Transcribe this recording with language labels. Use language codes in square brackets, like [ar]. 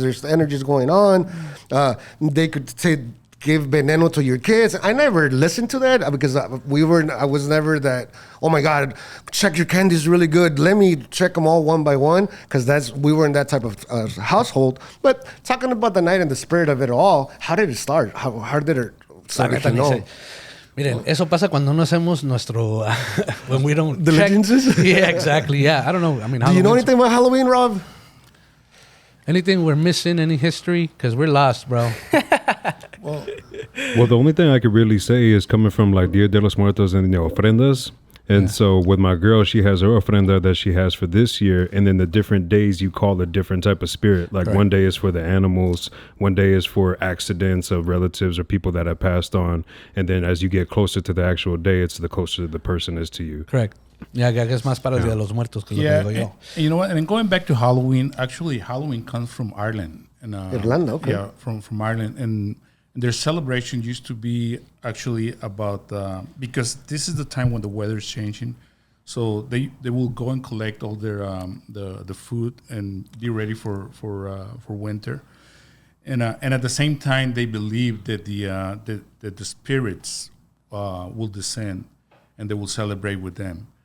[en] There's energies going on. They could say, give veneno to your kids. I never listened to that because I was never that, oh my God, check your candies really good. Let me check them all one by one, because we were in that type of household. But talking about the night and the spirit of it all, how did it start? How did it start? [es] La neta, ni sé. Miren, eso pasa cuando no hacemos nuestro when we don't [en] Diligences? check. Yeah, exactly. Yeah, I don't know. I mean, Do you know anything about Halloween, Rob? Anything we're missing? Any history? Because we're lost, bro. Well, the only thing I could really say is coming from like Dia de los Muertos and ofrendas. And so with my girl, she has her ofrenda that she has for this year. And then the different days you call a different type of spirit. Like one day is for the animals. One day is for accidents of relatives or people that have passed on. And then as you get closer to the actual day, it's the closer the person is to you. Correct. [es] Yeah, que es más para el Día de los Muertos, que es lo que digo yo. [en] And you know what? And going back to Halloween, actually, Halloween comes from Ireland. And, [es] Irlanda, okay. [en] Yeah, from Ireland. And their celebration used to be actually about because this is the time when the weather is changing, so they will go and collect all their the food and be ready for winter, and at the same time they believe that the spirits will descend and they will celebrate with them.